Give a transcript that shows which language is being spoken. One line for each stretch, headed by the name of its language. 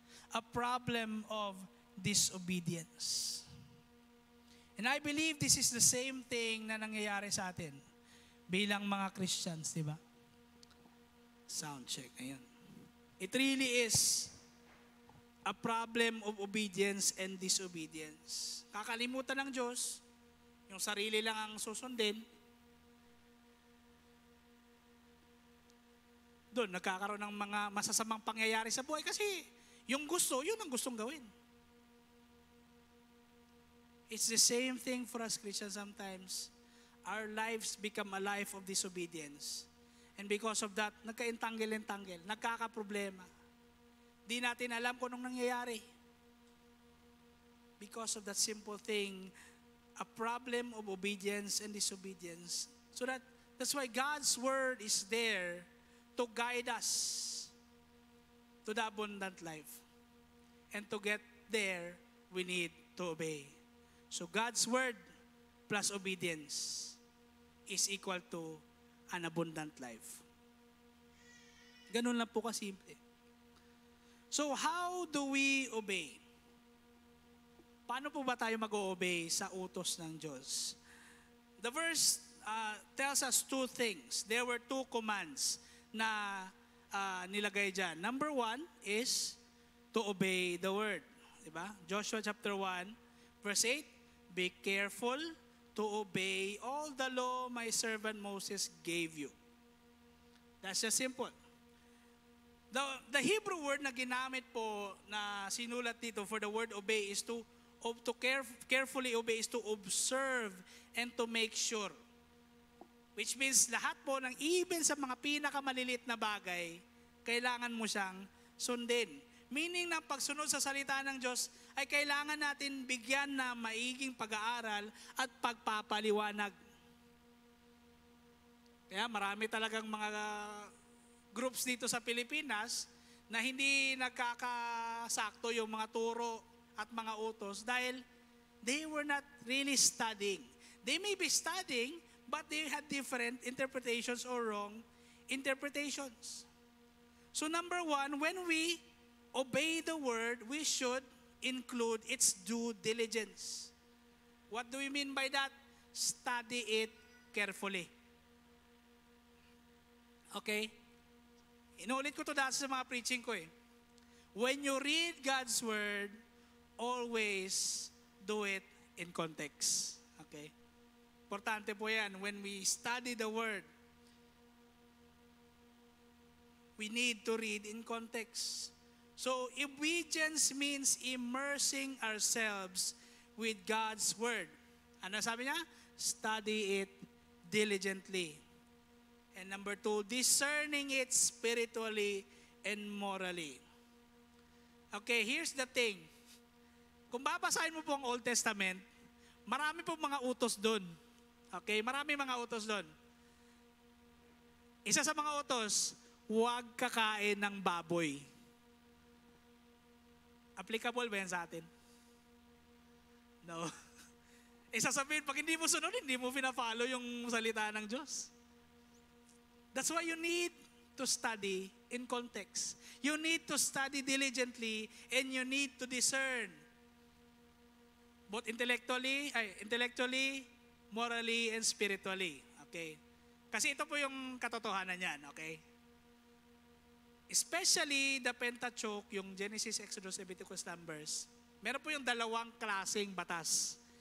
English: A problem of disobedience. And I believe this is the same thing
Filipino: na nangyayari sa atin bilang mga Christians, di ba?
English: Sound check, ayan. It really is a problem of obedience and disobedience.
Filipino: Kakalimutan ng Diyos, yung sarili lang ang susundin, doon nagkakaroon ng mga masasamang pangyayari sa buhay kasi yung gusto, yun ang gustong gawin.
English: It's the same thing for us Christians sometimes. Our lives become a life of disobedience. And because of that,
Filipino: nagka-entangle-entangle, nagkakaproblema. Di natin alam kung anong nangyayari.
English: Because of that simple thing, a problem of obedience and disobedience. So that's why God's word is there to guide us to the abundant life. And to get there, we need to obey. So God's word plus obedience is equal to an abundant life.
Filipino: Ganun lang po kasimple.
English: So how do we obey?
Filipino: Paano po ba tayo mag-o-obey sa utos ng Diyos?
English: The verse tells us two things. There were two commands
Filipino: na nilagay dyan.
English: Number one is to obey the word. Diba? Joshua chapter 1, verse 8, be careful to obey all the law my servant Moses gave you. That's just simple. The Hebrew word
Filipino: na ginamit po na sinulat dito
English: for the word obey is to carefully obey, is to observe and to make sure.
Filipino: Which means lahat po ng even sa mga pinakamaliliit na bagay, kailangan mo siyang sundin. Meaning ng pagsunod sa salita ng Diyos ay kailangan natin bigyan na maiging pag-aaral at pagpapaliwanag. Kaya marami talagang mga groups dito sa Pilipinas na hindi nagkakasakto yung mga turo at mga utos dahil
English: they were not really studying. They may be studying, but they had different interpretations or wrong interpretations. So number one, when we obey the word, we should include its due diligence. What do we mean by that? Study it carefully. Okay?
Filipino: Inulit ko to dati sa mga preaching ko eh.
English: When you read God's word, always do it in context. Okay? Importante po yan. When we study the word, we need to read in context. So, obedience means immersing ourselves with God's word.
Filipino: Ano sabi niya?
English: Study it diligently. And number two, discerning it spiritually and morally. Okay, here's the thing.
Filipino: Kung babasahin mo po ang Old Testament, marami po mga utos doon. Okay, marami mga utos doon. Isa sa mga utos, huwag kakain ng baboy. Applicable ba yan sa atin? No. Sasabihin, pag hindi mo sunod, hindi mo pina-follow yung salita ng Diyos.
English: That's why you need to study in context. You need to study diligently and you need to discern both intellectually, morally, and spiritually.
Filipino: Okay? Kasi ito po yung katotohanan niyan, okay?
English: Especially the Pentateuch,
Filipino: yung Genesis, Exodus, Leviticus, Numbers, meron po yung dalawang klaseng batas.